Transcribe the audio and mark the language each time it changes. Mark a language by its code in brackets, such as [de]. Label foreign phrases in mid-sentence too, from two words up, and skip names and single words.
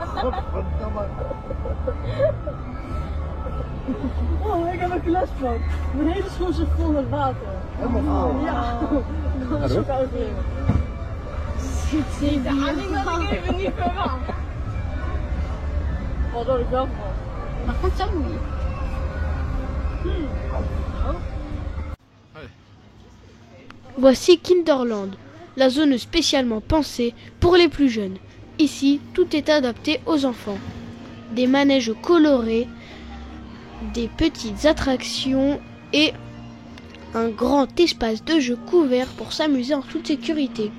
[nl] Oh, ik heb een glasbak. Mijn hele schoen zit vol met water. Helemaal vol. Ja, dat is zo koud weer. Die daling had ik even niet verwacht. Oh, dat ik wel verwacht. [fr] Par contre, ça mouille. Voici Kinderland, la zone spécialement pensée pour les plus jeunes. Ici, tout est adapté aux enfants. Des manèges colorés, des petites attractions et un grand espace de jeu couvert pour s'amuser en toute sécurité.